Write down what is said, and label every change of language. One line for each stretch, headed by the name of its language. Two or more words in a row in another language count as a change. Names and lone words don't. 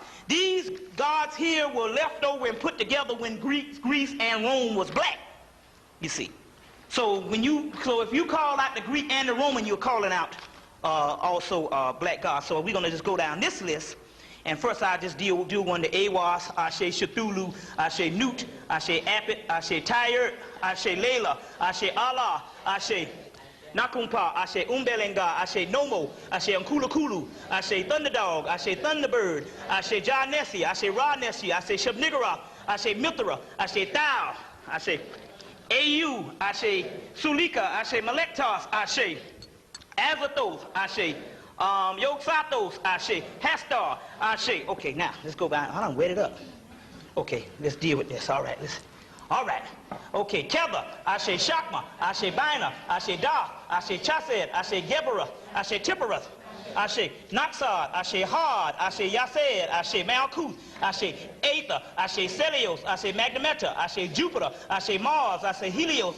English: These gods here were left over and put together when Greece and Rome was black, you see. So if you call out the Greek and the Roman, you're calling out also black gods. So we're going to just go down this list, And first I just do one to Awas, Ashe Cthulhu, Ashe Newt, Ashe Apit, Ashe Tired, Ashe Layla, Ashe Allah, Ashe Nakumpa, Ashe Umbelenga, Ashe Nomo, Ashe Unkulakulu, Ashe Thunderdog, Ashe Thunderbird, Ashe Jah Nessie, Ashe Ra Nessie, Ashe Shabnigara, Ashe Mithra, Ashe Thou, Ashe Au, Ashe Sulika, Ashe Malektos, Ashe Azathoth, Ashe Yogsathos, Ashe Hastar, Ashe. Okay, now let's go back. I done wet it up. Okay, let's deal with this. All right, all right. Okay, Tether, Ashe Shakma, Ashe Bina, Ashe Da, Ashe Chased, Ashe Geberah, Ashe Tipperath, Ashe Naxad, Ashe Had, Ashe Yased, Ashe Malkuth, Ashe Aether, Ashe Celios, Ashe Magnemeta, Ashe Jupiter, Ashe Mars, Ashe Helios,